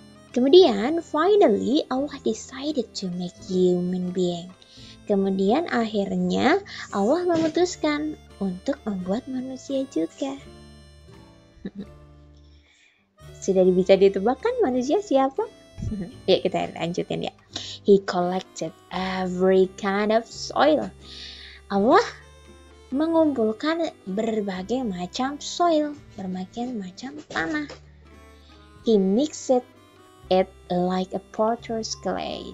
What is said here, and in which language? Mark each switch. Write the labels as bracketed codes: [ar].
[id] Kemudian, [en] finally, Allah decided to make human being. [id] Kemudian akhirnya Allah memutuskan untuk membuat manusia juga. Sudah bisa ditebak kan manusia siapa? Ya, kita lanjutin ya. [en] He collected every kind of soil. [id] Allah mengumpulkan berbagai macam soil, berbagai macam tanah. [en] He mixed it like a potter's clay.